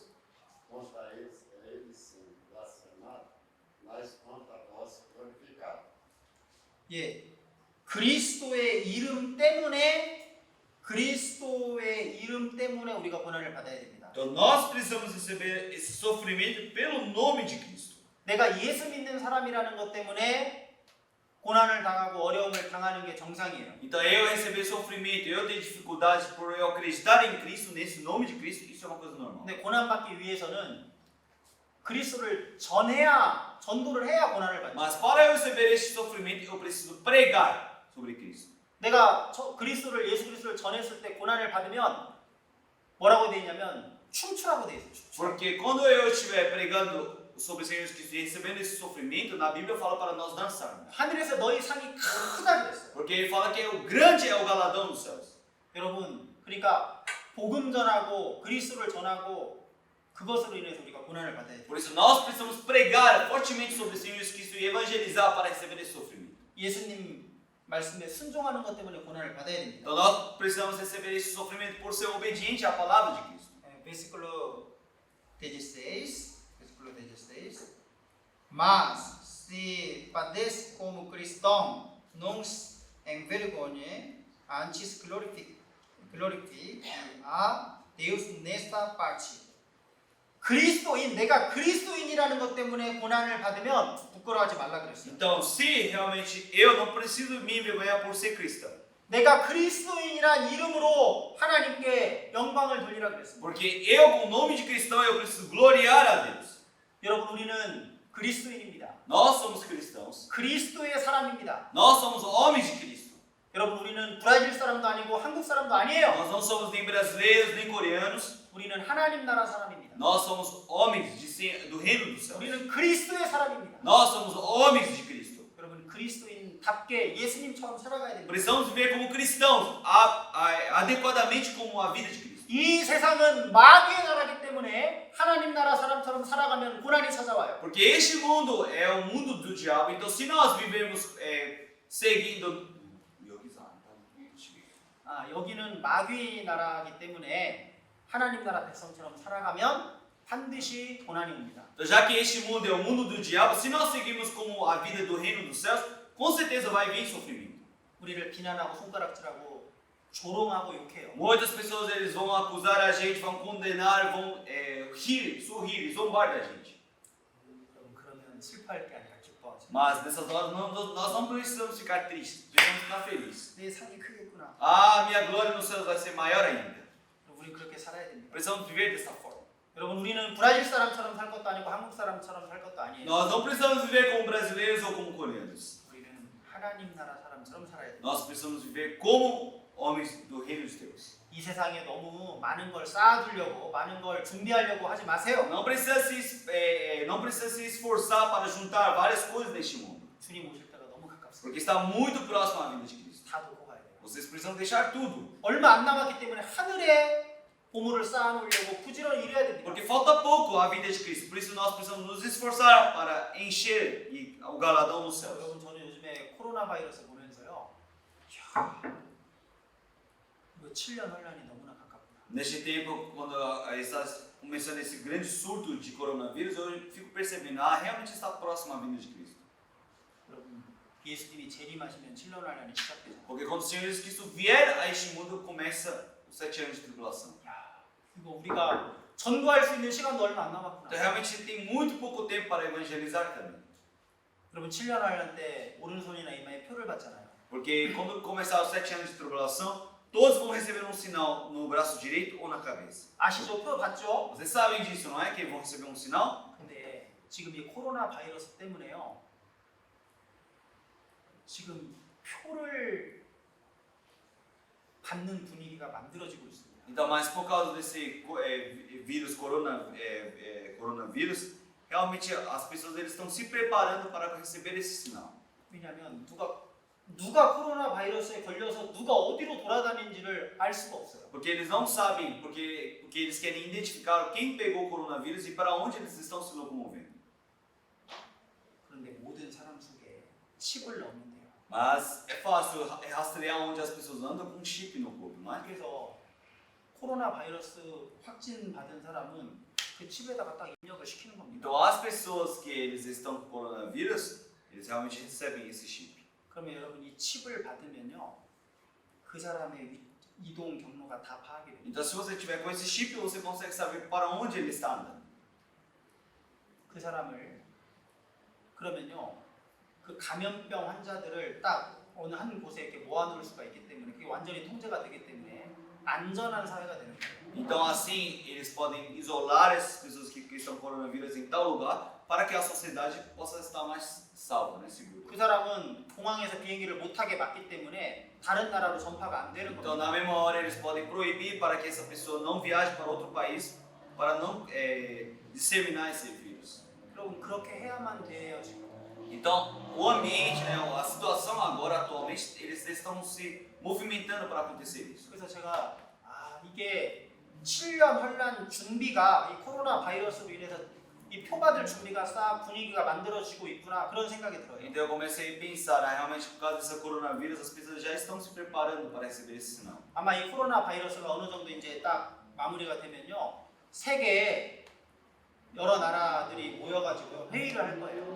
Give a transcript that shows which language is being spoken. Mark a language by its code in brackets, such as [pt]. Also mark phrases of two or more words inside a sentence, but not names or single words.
[pt] Contra ele sim blasfemado, mas contra vós glorificado. [ko] 예, 그리스도의 이름 때문에 우리가 고난을 받아야 됩니다. [pt] Então nós precisamos receber esse sofrimento pelo nome de Cristo. [ko] 내가 예수 믿는 사람이라는 것 때문에 고난을 당하고 어려움을 당하는 게 정상이에요. [pt] Então eu receber sofrimento, eu ter dificuldade por eu acreditar em Cristo, nesse nome de Cristo, isso é uma coisa normal. [ko] 근데 고난 받기 위해서는 그리스도를 전도를 해야 고난을 받죠. [pt] Mas para eu receber este sofrimento, eu preciso pregar sobre Cristo. [ko] 내가 예수 그리스도를 전했을 때 고난을 받으면 뭐라고 돼 있냐면 춤추라고 돼 있어요. 춤추. [pt] Porque quando eu estiver pregando sobre o Senhor Jesus Cristo e recebendo esse sofrimento, na Bíblia fala para nós dançarmos. [ko] 하늘에서 너희 상이 크다 그랬어요. [pt] Porque ele fala que o grande é o galadão dos céus. [ko] 여러분, 그러니까 복음 전하고 그리스도를 전하고 그것으로 인해서 우리가 고난을 받아야 돼요. [pt] Por isso nós precisamos pregar fortemente sobre o Senhor Jesus Cristo e evangelizar para receber esse sofrimento. [ko] 예수님 말씀에 순종하는 것 때문에 고난을 받아야 됩니다. [pt] Então nós precisamos receber esse sofrimento por ser obediente à palavra de Cristo. Versículo 16, mas se padece como cristão, não se envergonhe, antes glorifique a Deus nesta parte. [ko] 내가 그리스도인이라는 것 때문에 고난을 받으면 부끄러워하지 말라 그랬어요. [pt] Então, se realmente eu não preciso me envergonhar por ser cristão, [ko] 내가 그리스도인이란 이름으로 하나님께 영광을 돌리라 그랬습니다. [pt] porque eu com o nome de cristão eu preciso gloriar a Deus. [ko] 여러분, 우리는 그리스도인입니다. [pt] Nós somos cristãos. [ko] 그리스도의 사람입니다. [pt] Nós somos homens de Cristo. [ko] 여러분, 우리는 브라질 사람도 아니고 한국 사람도 아니에요. [pt] Nós não somos nem brasileiros nem coreanos. [ko] 우리는 하나님 나라 사람입니다. [pt] Nós somos homens do reino dos céus. [ko] 우리는 그리스도의 사람입니다. [pt] Nós somos homens de Cristo. [ko] 여러분, 그리스도인답게 예수님처럼 살아가야 됩니다. [pt] Precisamos viver como cristãos, adequadamente como a vida de Cristo. [ko] 이 세상은 마귀의 나라이기 때문에 하나님 나라 사람처럼 살아가면 고난이 찾아와요. [pt] Porque este mundo é o mundo do diabo. Então, se nós vivemos seguindo [ko] 여기는 마귀의 나라이기 때문에 하나님 나라 백성처럼 살아가면 반드시 고난이 옵니다. [pt] Então, já que este mundo é o mundo do diabo, se nós seguirmos como a vida do reino dos céus, com certeza vai vir sofrimento. [ko] 우리를 비난하고 손가락질하고 조롱하고 욕해요. [pt] Muitas pessoas eles vão acusar a gente, vão condenar, vão rir, sorrir e zombar da gente. [ko] 그러면 슬퍼할 게 아니라 기뻐하죠. [pt] Mas nessas horas nós não precisamos ficar tristes, precisamos ficar felizes. [ko] 내 상이 크겠구나. [pt] Minha glória nos céus vai ser maior ainda. [ko] 우리 그렇게 살아야 됩니다. [pt] Precisamos viver dessa forma. [ko] 여러분, 우리는 브라질 사람처럼 살 것도 아니고 한국 사람처럼 살 것도 아니에요. [pt] Nós não precisamos viver como brasileiros ou como coreanos. [ko] 우리는 하나님 나라 사람처럼 살아야 돼요. [pt] Nós precisamos viver como homens do reino de Deus. [ko] 이 세상에 너무 많은 걸 쌓아두려고 많은 걸 준비하려고 하지 마세요. [pt] Não precisa se esforçar para juntar várias coisas neste mundo, [ko] 주님 오실 때가 너무 가깝습니다. [pt] porque está muito próximo à vinda de Cristo. [ko] 다 놓고 가야 돼요. [pt] Vocês precisam deixar tudo, [ko] 얼마 안 남았기 때문에 하늘에 보물을 쌓아놓으려고 부지런히 일해야 됩니다. [pt] porque falta pouco à vinda de Cristo. Por isso nós precisamos nos esforçar para encher o galadão nos céus. [ko] 여러분, 저는 요즘에 코로나 바이러스 보면서요, 이야, 이거 7년 혼란이 너무나 가깝구나. [pt] Neste tempo, quando está começando esse grande surto de coronavírus, eu fico percebendo, realmente está próximo à vinda de Cristo. [ko] 여러분, 예수님이 재림하시면 7년 혼란이 시작되잖아요. [pt] Porque quando o Senhor Jesus Cristo vier a este mundo, começa os 7 anos de tribulação. [ko] 야, 이거 우리가 전도할 수 있는 시간도 얼마 안 [pt] Então [ko] 남았구나. [pt] realmente tem muito pouco tempo para evangelizar também. [ko] 여러분, 7년 혼란 때 오른손이나 이마에 표를 받잖아요. [pt] Porque quando começar os 7 anos de tribulação, todos vão receber um sinal no braço direito ou na cabeça. [ko] 아시죠? 표 받죠? [pt] Vocês sabem disso, não é? Que vão receber um sinal? [ko] 근데 지금 이 코로나 바이러스 때문에요, 지금 표를 받는 분위기가 만들어지고 있습니다. [pt] Então, mas por causa desse vírus, coronavírus, realmente as pessoas eles estão se preparando para receber esse sinal. [ko] 왜냐하면 누가 코로나 바이러스에 걸려서 누가 어디로 돌아다니는지를 알 수가 없어요. [pt] Porque eles não sabem, porque eles querem identificar quem pegou o coronavírus e para onde eles estão se locomovendo. [ko] 그런데 모든 사람 속에 칩을 넣는데요. [pt] Mas é fácil rastrear onde as pessoas andam com um chip no corpo, não é? [ko] 그래서 코로나 바이러스 확진 받은 사람은 그 칩에다가 딱 입력을 시키는 겁니다. [pt] Então as pessoas que eles estão com coronavírus, eles realmente recebem esse chip. [ko] 그러면 여러분, 이 칩을 받으면요, 그 사람의 이동 경로가 다 파악이 됩니다. [pt] Então se você tiver com esse chip, você consegue saber para onde ele está andando. [ko] 그 사람을 그러면요, 그 감염병 환자들을 딱 어느 한 곳에 이렇게 모아놓을 수가 있기 때문에 그게 완전히 통제가 되기 때문에 안전한 사회가 되는 거예요. [pt] Então assim, eles podem isolar essas pessoas que estão com coronavírus em tal lugar para que a sociedade possa estar mais salva, né, segura. [ko] 그 사람은 공항에서 비행기를 못 타게 막기 때문에 다른 나라로 전파가 안 되는 [pt] Então, [ko] 겁니다. [pt] na mesma hora, eles podem proibir para que essa pessoa não viaje para outro país para não disseminar esse vírus. [ko] 여러분 그렇게 해야만 돼요 지금. [pt] Então, o ambiente, né, a situação agora atualmente, eles estão se movimentando para acontecer isso. [ko] 그래서 제가 이게 7년 혼란 준비가 이 코로나 바이러스로 인해서 이 표받을 준비가 싹 분위기가 만들어지고 있구나 그런 생각이 들어요. [pt] Então eu comecei a pensar, realmente por causa desse coronavírus, as pessoas já estão se preparando para receber esse sinal. [ko] 아마 이 코로나 바이러스가 어느 정도 이제 딱 마무리가 되면요 세계에 여러 나라들이 모여가지고 회의를 할 거예요.